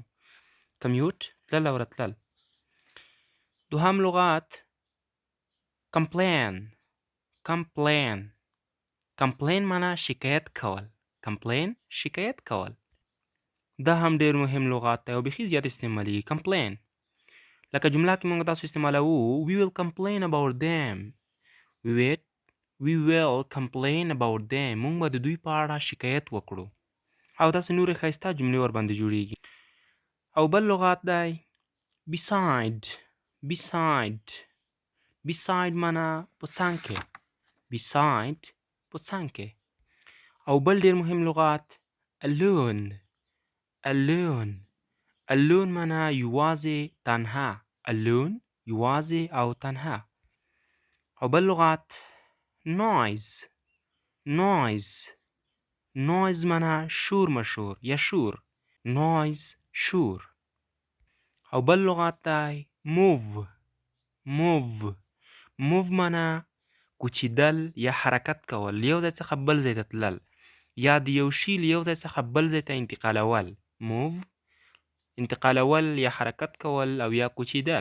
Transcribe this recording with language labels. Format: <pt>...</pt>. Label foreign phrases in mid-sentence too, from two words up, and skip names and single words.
<ps>کمیوت تلل او راتلل. دوهم لغات کمپلین. کمپلین معنا شکایت کول. شکایت کول. دا هم ډېر مهم لغات دی او بیخي زیات استعمالیږي. کمپلین لکه جمله کې موږ تاسو استعمالوو</ps> <en>we will complain about them. we will complain about them.</en> <ps>موږ به د دوی په اړه شکایت وکړو او داسې نورې ښایسته جملې ورباندې جوړیږي. او بل لغات دی beside معنا په څنګ کې. په څنګ کې. او بل ډېر مهم لغات alone معنا یوازې تنها. یوازې او تنها. او بل لغات noise معنا شور مشور یا شور. شور. او بل لغات دی move معنا کوچیدل یا حرکت کول، یو ځای څخه بل ځای ته تلل یا د یو شي له یو ځای څخه بل ځای ته انتقالول. انتقالول یا حرکت کول او یا کوچیدل.</ps>